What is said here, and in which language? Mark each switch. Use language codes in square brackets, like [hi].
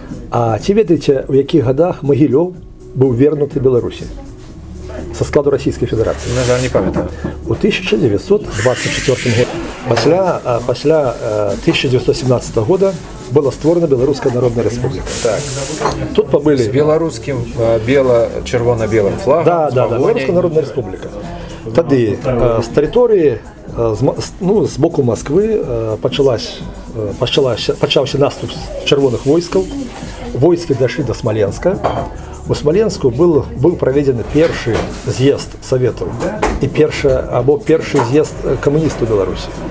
[be] А ці ведаеце, у якіх годах Могилёв быў вернуты Беларусі [ru] со складу Российской Федерации? [be] Не памятаю. У 1924 году. Пасля 1917 года была створена Белорусская Народная Республика. Так. [ru] Тут побыли... С белорусским червоно-белым флагом. Да, Белорусская Народная Республика. [be] Тады з тэрыторыі, з боку Москвы пачаўся наступ чырвоных войскаў. Войскі дайшлі до Смоленска. У Смоленску быў праведзены першы з'езд саветаў і першы з'езд камуністаў Беларусі.